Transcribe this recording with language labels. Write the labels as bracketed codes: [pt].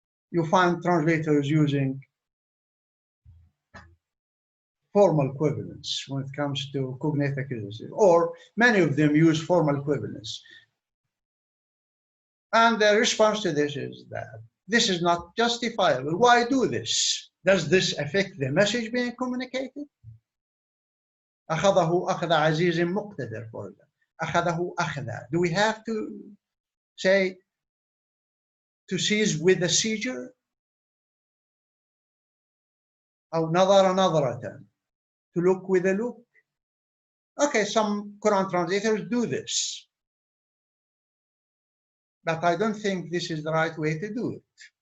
[en] You find translators using formal equivalence when it comes to cognate accusative, or many of them use formal equivalence. And the response to this is that this is not justifiable. Why do this? Does this affect the message being communicated? [ar] أخذه أخذ عزيز مقتدر, [en] for example. [ar] أخذه أخذ. [en] Do we have to say to seize with a seizure? [ar] أو نظر نظرة, [en] to look with a look? Okay, some Quran translators do this, but I don't think this is the right way to do it.